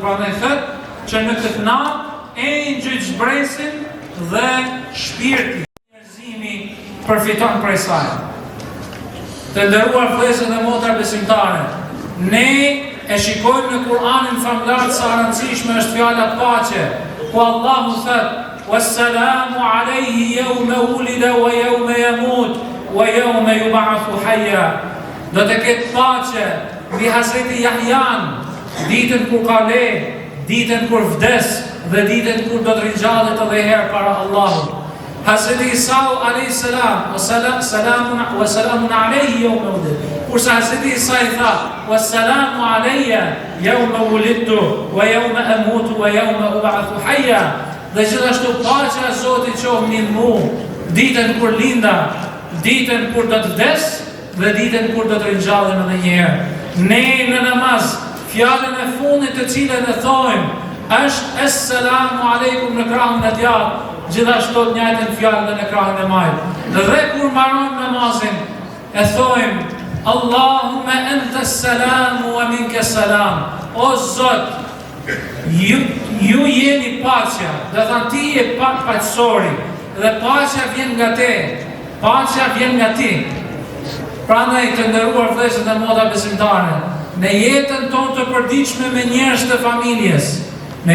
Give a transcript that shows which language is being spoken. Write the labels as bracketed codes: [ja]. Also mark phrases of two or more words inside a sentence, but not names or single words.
[sq] Pra ne thot që në këtë natë engjëjt zbresin dhe shpirti, njerëzimi përfiton prej saj. Të nderuar vëllezër dhe motra besimtare, ne e shikojmë në Kur'anin famlar sa rëndësishme është fjala paqe, ku Allahu thot: [ar] "والسلام عليه يوم ولد ويوم يموت ويوم يبعث حيا." [sq] Do të ketë paqe mbi Hazreti Yahyan, ditën kur ka le, ditën kur vdes dhe ditën kur do të rinjallet edhe herë para Allahut. [ar] Hazreti Isa عليه السلام، وسلام عليه يوم ولد. [sq] Kurse Hazreti Isa i tha: [ar] "والسلام علي يوم ولدت ويوم أموت ويوم أبعث حيا." [sq] Dhe gjithashtu paqja e Zotit qoftë mbi mua, ditën kur linda, ditën kur do të vdes dhe ditën kur do të rinjallem edhe një herë. Ne në namaz, fjalën e fundit të cilën e thojmë është [ar] "السلام عليكم" [sq] në krahun e djathtë, gjithashtu të njëjtën fjalë në krahun e majt. Dhe kur mbarojmë namazin, e thojmë [ar] "اللهم أنت السلام ومنك السلام." [sq] O Zot, ju jeni paqja, dhe thënë ti je paqësori, dhe paqja vjen nga te, paqja vjen nga ti. Prandaj të nderuar vëllezër dhe motra besimtare, në jetën tonë të përditshme me njerëz të familjes, në